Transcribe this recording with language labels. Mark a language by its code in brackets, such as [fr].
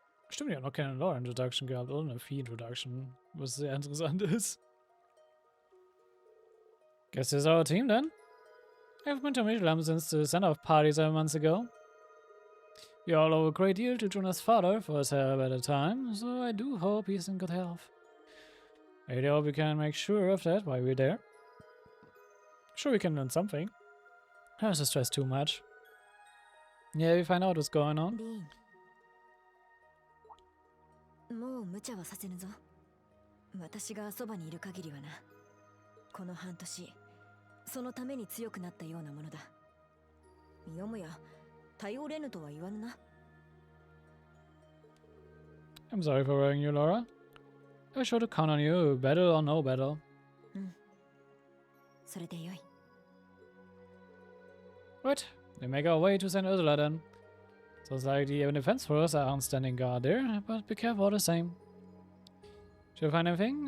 [de] Stimmt, ich habe noch keine Lore Introduction gehabt oder eine Fee Introduction, was sehr interessant ist. [en] Guess this is our team then? I've been to Michelin since the send-off party 7 months ago. We all owe a great deal to Jonas' father for his help at the time, so I do hope he's in good health. I really hope we can make sure of that while we're there. Sure we can learn something. I was stressed too much. Yeah, we find out what's going on. [ja] もう無茶はさせぬぞ。私がそばにいる限りはな。この半年、そのために強くなったようなものだ。よもや頼れぬとは言わぬな。 [en] I'm sorry for worrying you, Laura. I was sure to count on you, battle or no battle. [ja] それでよい。 [en] Right, we make our way to St. Ursula then. Sounds like the defense force aren't standing guard there, but be careful all the same. Should we find anything?